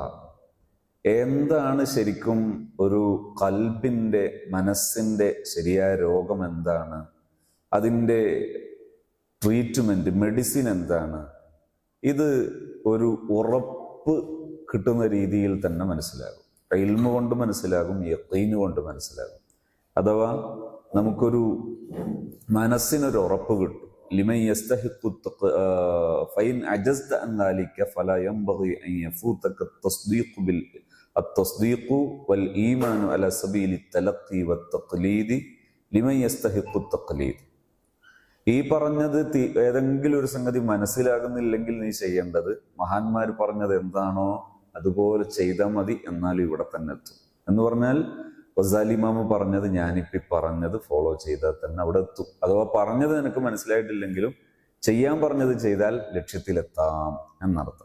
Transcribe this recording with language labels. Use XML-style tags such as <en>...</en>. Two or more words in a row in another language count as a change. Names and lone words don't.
<ml>എന്താണ് ശരിക്കും ഒരു ഖൽബിൻ്റെ, മനസ്സിൻ്റെ ശരിയായ രോഗം എന്താണ്, അതിൻ്റെ</ml> <en>treatment, medicine</en> <ml>എന്താണ്, ഇത് ഒരു ഉറപ്പ് കിട്ടുന്ന രീതിയിൽ തന്നെ മനസ്സിലാകും. ഇൽമു കൊണ്ട് മനസ്സിലാകും, യഖീൻ കൊണ്ട് മനസ്സിലാകും. അഥവാ നമുക്കൊരു മനസ്സിനൊരു ഉറപ്പ് കിട്ടും.</ml> <ar>لمن يستحق فإن عجزت عن ذلك فلا ينبغي أن يفوتك التصديق والإيمان على سبيل التلقي والتقليد لمن يستحق التقليد.</ar> <ml>ഈ പറഞ്ഞത് ഏതെങ്കിലും ഒരു സംഗതി മനസ്സിലാകുന്നില്ലെങ്കിൽ നീ ചെയ്യേണ്ടത് മഹാന്മാർ പറഞ്ഞത് എന്താണോ അതുപോലെ ചെയ്താൽ മതി, എന്നാലും ഇവിടെ തന്നെ എത്തും. എന്ന് പറഞ്ഞാൽ ഗസാലി ഇമാം പറഞ്ഞത് ഞാനിപ്പി പറഞ്ഞത് ഫോളോ ചെയ്താൽ തന്നെ അവിടെ എത്തും. അഥവാ പറഞ്ഞത് നിനക്ക് മനസ്സിലായിട്ടില്ലെങ്കിലും ചെയ്യാൻ പറഞ്ഞത് ചെയ്താൽ ലക്ഷ്യത്തിലെത്താം എന്നർത്ഥം.</ml>